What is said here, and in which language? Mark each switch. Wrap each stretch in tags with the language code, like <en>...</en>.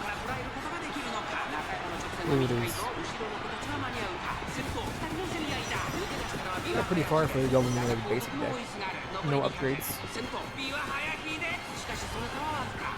<ja>から捉えることができるのか。中山の直線の短いと後ろの子たちは間に合うか。先頭2人の競り合いだ。抜け出したのはビワ</ja> <en>Got pretty far for going in like basic deck. No upgrades.</en> <ja>先頭ビワハヤヒデ、しかしその差はわずか。</ja>